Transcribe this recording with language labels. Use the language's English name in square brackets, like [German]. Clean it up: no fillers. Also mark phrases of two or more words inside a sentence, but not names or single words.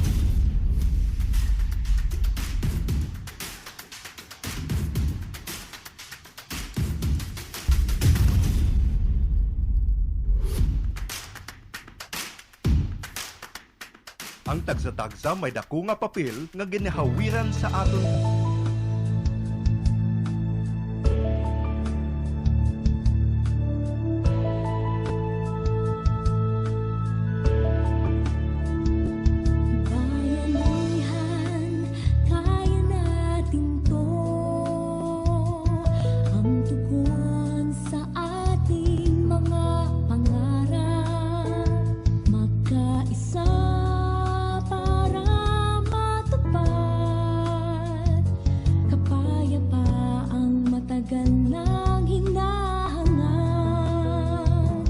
[Hiligaynon] Ang tagsa-tagsa may dako nga papel nga ginahawiran sa aton. [Filipino] Bayanihan, kaya natin to. Ang tugon sa ating mga pangarap. Magkaisa para matupad kapayapaang matagal nang hinahangad.